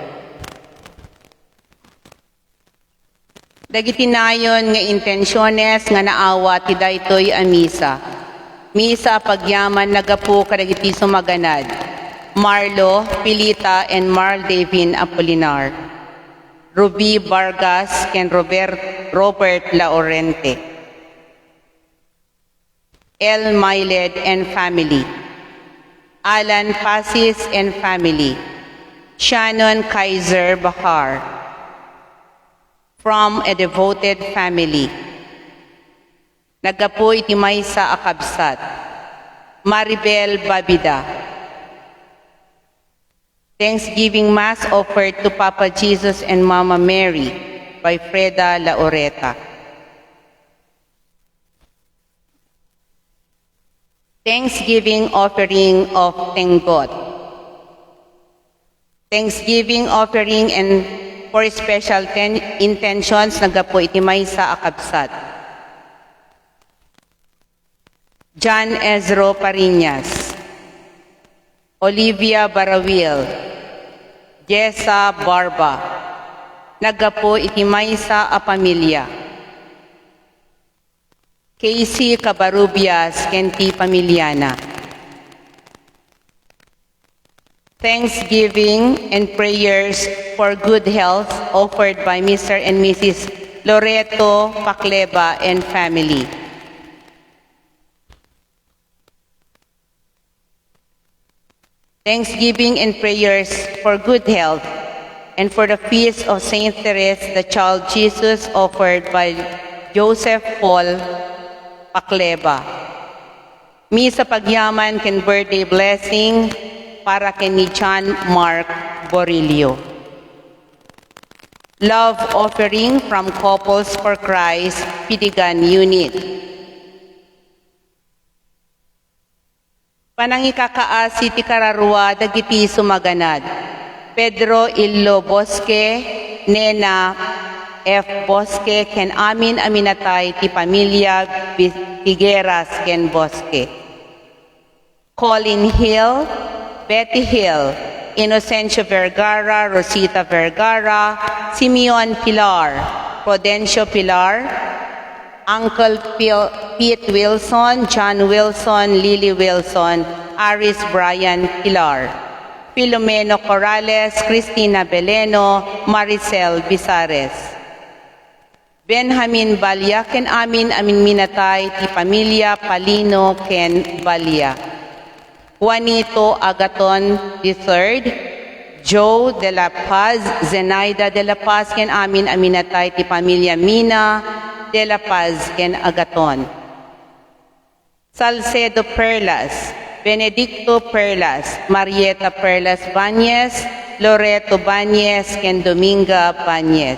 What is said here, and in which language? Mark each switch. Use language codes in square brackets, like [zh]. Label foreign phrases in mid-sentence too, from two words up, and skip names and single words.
[ilo] Dagiti nayon nga intensyones nga naawa ti daytoy a misa. Misa pagyaman nagapu kadagiti sumaganad. [en] Marlo, Pilita, and Marl Davin Apolinar. [ilo] Ruby Vargas ken Robert Laurente. [en] El Mailed and family. Alan Pasis and family. Shannon Kaiser Bahar. From a devoted family. [ilo] Nagapu iti maysa a kabsat. Maribel Babida. [en] Thanksgiving Mass offered to Papa Jesus and Mama Mary by Freda Laureta. Thanksgiving offering of Tenggot. Thanksgiving offering and for special intentions [ilo] nagapo iti maysa a kabsat. John Ezro Pariñas. Olivia Barawil. Jessa Barba. Nagapo iti maysa a pamilya. Casey Cabarubias kenti pamilyana. [en] Thanksgiving and prayers for good health offered by Mr. and Mrs. Loreto Pacleba and family. Thanksgiving and prayers for good health and for the feast of Saint Therese, the Child Jesus, offered by Joseph Paul Pacleba. [ilo] Misa pagyaman ken [en] birthday blessing [ilo] para ken ni John Mark Borillo. [en] Love offering from Couples for Christ, Pidigan Unit. [ilo] Panangikakaasi ti kararwa dagiti sumaganad. Pedro Illo Bosque, Nena F. Bosque, ken amin aminatay ti pamilya Tigueras ken Bosque. Colin Hill, Betty Hill, Inocencio Vergara, Rosita Vergara, Simeon Pilar, Prudencio Pilar, Uncle Pete Wilson, John Wilson, Lily Wilson, Aris Brian Pilar, Filomeno Corrales, Cristina Beleno, Maricel Bizares. Benjamin Balya, ken amin minatay, ti pamilya Palino ken Balya. Juanito Agaton III, Joe de la Paz, Zenaida de la Paz, ken amin aminatay, ti pamilya Mina de la Paz ken Agaton. Salcedo Perlas, Benedicto Perlas, Marieta Perlas Bañez, Loreto Bañez ken Dominga Bañez.